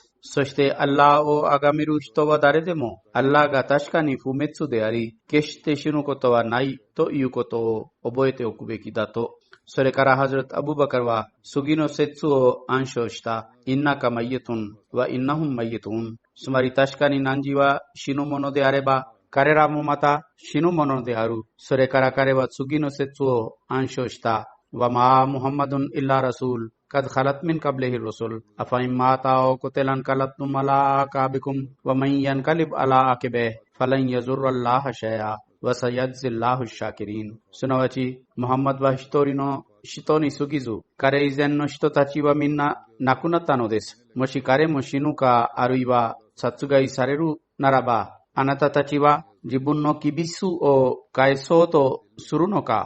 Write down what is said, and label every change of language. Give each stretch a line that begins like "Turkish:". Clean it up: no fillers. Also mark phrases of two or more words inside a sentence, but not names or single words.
Japanese: そしてアッラーを崇める人は誰でも、アッラーが確かに不滅であり、決して死ぬことはないということを覚えておくべきだと。それからハズラトアブバカルは次の説を暗唱した。
Arabic: إنك ميت وإنهم ميتون. つまり確かに汝は死ぬものであれば、彼らもまた死ぬものである。
Japanese: それから彼は次の説を暗唱した。
Arabic: وما محمد إلا رسول قد خلت من قبله الرسل أفإن مات أو قتل انقلبتم على أعقابكم ومن ينقلب على عقبيه فلن يضر الله شيئا وسيجزي الله الشاكرين。
Japanese: すなわち、ムハンマドは一人の人に過ぎず、彼以前の人たちはみんな亡くなったのです。もし彼も死ぬか、あるいは殺害されるならば、あなたたちは自分のキビスを返そうとするのか。